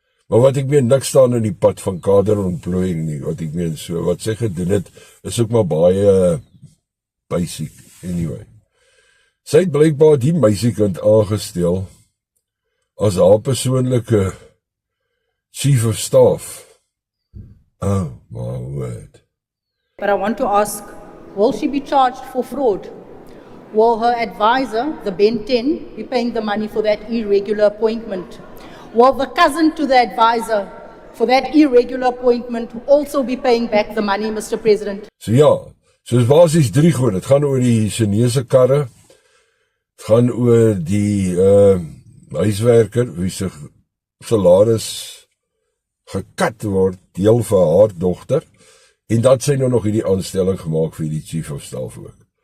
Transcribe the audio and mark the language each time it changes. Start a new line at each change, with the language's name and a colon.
Afrikaans: Maar wat ek meen, niks staan in die pad van kaderontplooiing nie, wat ek meen so, wat sy gedoen het, is ook maar baie basic, anyway. Sy het blykbaar die meisiekind aangestel as haar persoonlike chief of staff.
English: Oh my word. But I want to ask, will she be charged for fraud? Will her advisor, the Ben 10, be paying the money for that irregular appointment? Will the cousin to the advisor for that irregular appointment also be paying back the money, Mr. President?
Afrikaans: So ja, soos basies 3 goed, het gaan oor die Chinese karre, het gaan oor die huiswerker, wie sy salaris gekat word, deel van haar dogter, en dat sy nou nog hierdie aanstelling gemaak vir die chief of staff ook.